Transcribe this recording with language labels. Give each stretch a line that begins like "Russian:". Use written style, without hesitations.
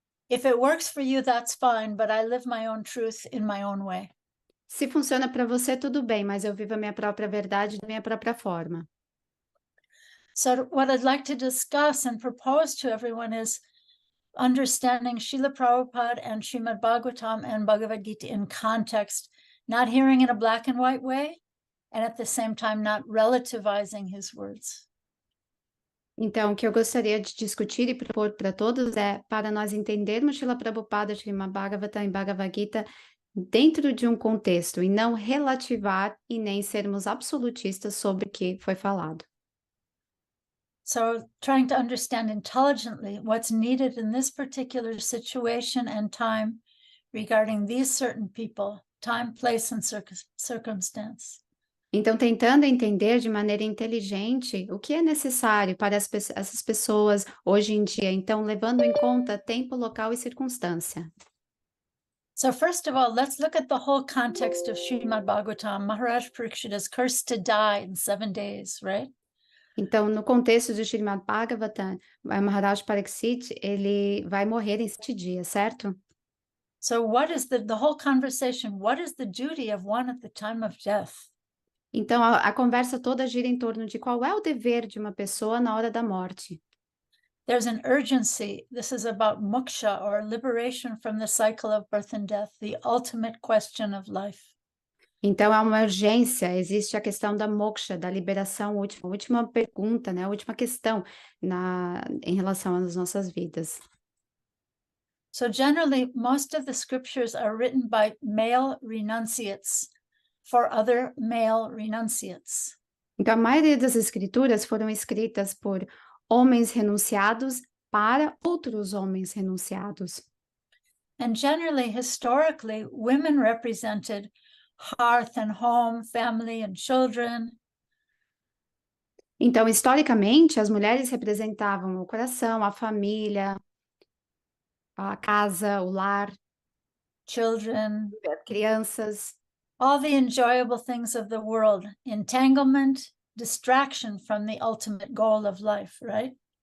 English: If it works for you, that's fine, but I live my own truth in my own way.
Portuguese: Se funciona para você, tudo bem, mas eu vivo a minha própria verdade da minha própria forma.
English: So what I'd like to discuss and propose to everyone is understanding Srila Prabhupada and Srimad Bhagavatam and Bhagavad Gita in context, not hearing in a black and white way, and at the same time not relativizing his words.
Portuguese: Então, o que eu gostaria de discutir e propor para todos é para nós entendermos Srila Prabhupada, Srimad Bhagavatam e Bhagavad Gita dentro de um contexto e não relativar e nem sermos absolutistas sobre o que foi falado.
English: So trying to understand intelligently what's needed in this particular situation and time regarding these certain people, time, place, and circumstance.
Portuguese: Então, tentando entender de maneira inteligente o que é necessário para essas pessoas hoje em dia, então levando em conta tempo, local e circunstância.
English: So first of all, let's look at the whole context of Srimad Bhagavatam. Maharaj Parikshit is cursed to die in 7 days, right?
Portuguese: Então, no contexto do Srimad Bhagavatam, Maharaj Parikshit, ele vai morrer em 7 dias, certo?
English: So what is the whole conversation? What is the duty of one at the time of death?
Portuguese: Então, a conversa toda gira em torno de qual é o dever de uma pessoa na hora da morte.
English: There's an urgency. This is about moksha, or liberation from the cycle of birth and death, the ultimate question of life.
Portuguese: Então, há uma urgência, existe a questão da moksha, da liberação, última pergunta, né? A última questão em relação às nossas vidas.
English: So generally, most of the scriptures are written by male renunciates for other male renunciates.
Portuguese: Então, a maioria das escrituras foram escritas por homens renunciados para outros homens renunciados.
English: And generally, historically, women represented hearth and home, family and children.
Portuguese: Então, historicamente, as mulheres representavam o coração, a família, a casa, o lar,
English: Children,
Portuguese: crianças,
English: all the enjoyable things of the world, entanglement, distraction from the ultimate goal of life, right?